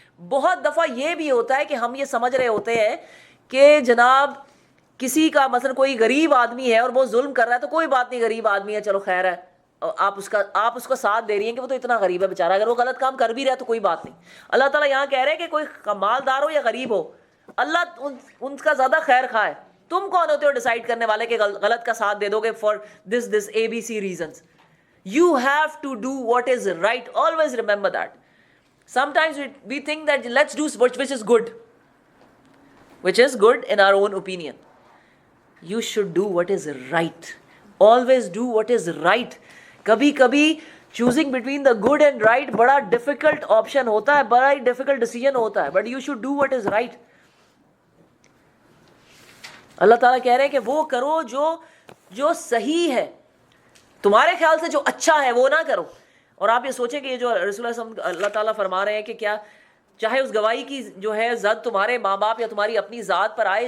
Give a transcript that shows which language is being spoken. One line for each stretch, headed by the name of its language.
Urdu: بہت دفعہ یہ بھی ہوتا ہے کہ ہم یہ سمجھ رہے ہوتے ہیں کہ جناب کسی کا مثلا کوئی غریب آدمی ہے اور وہ ظلم کر رہا ہے تو کوئی بات نہیں, غریب آدمی ہے چلو خیر ہے, آپ اس کا ساتھ دے رہی ہیں کہ وہ تو اتنا غریب ہے بیچارہ, اگر وہ غلط کام کر بھی رہا ہے تو کوئی بات نہیں. اللہ تعالیٰ یہاں کہہ رہے ہیں کہ کوئی مالدار ہو یا غریب ہو, اللہ ان کا زیادہ خیر خواہ ہے. تم کون ہوتے ہو ڈیسائیڈ کرنے والے کہ غلط کا ساتھ دے دو گے
English: For this ABC reasons. You have to do what is right. Always remember that. Sometimes we think that let's do which is good. Which is good in our own opinion. You should do what is right. Always do what is right.
Urdu: کبھی کبھی
English: choosing between the good and right
Urdu: بڑا
English: difficult option
Urdu: ہوتا ہے, بڑا ہی
English: difficult decision
Urdu: ہوتا ہے,
English: but you should do what is right.
Urdu: اللہ تعالیٰ کہہ رہے ہیں کہ وہ کرو جو صحیح ہے, تمہارے خیال سے جو اچھا ہے وہ نہ کرو. اور آپ یہ سوچیں کہ یہ جو رسول اللہ صلی اللہ علیہ وسلم اللہ تعالیٰ فرما رہے ہیں کہ کیا چاہے اس گواہی کی جو ہے زد تمہارے ماں باپ یا تمہاری اپنی ذات پر آئے.